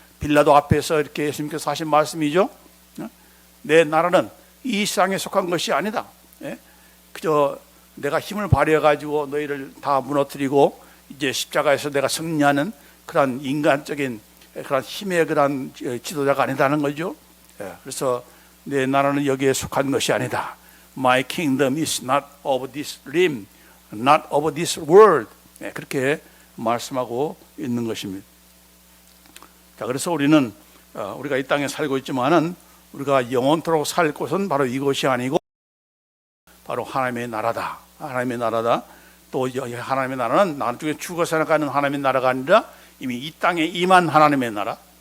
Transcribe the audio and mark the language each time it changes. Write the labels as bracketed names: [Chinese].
[Korean] 빌라도 앞에서 이렇게 예수님께서 하신 말씀이죠. 내 나라는 이 세상에 속한 것이 아니다. 그저 내가 힘을 발휘해 가지고 너희를 다 무너뜨리고 이제 십자가에서 내가 승리하는 그런 인간적인 그런 힘의 그런 지도자가 아니다는 거죠. 그래서 내 나라는 여기에 속한 것이 아니다. [English] My kingdom is not of this realm, not of this world. [Korean] 그렇게 말씀하고 있는 것입니다. 자, 그래서 우리는 우리가 이 땅에 살고 있지만은 우리가 영원토록 살 곳은 바로 이곳이 아니고 바로 하나님의 나라다. 하나님의 나라다. 또 하나님의 나라는 나중에 죽어서 나가는 하나님의 나라가 아니라 이미 이 땅에 임한 하나님의 나라.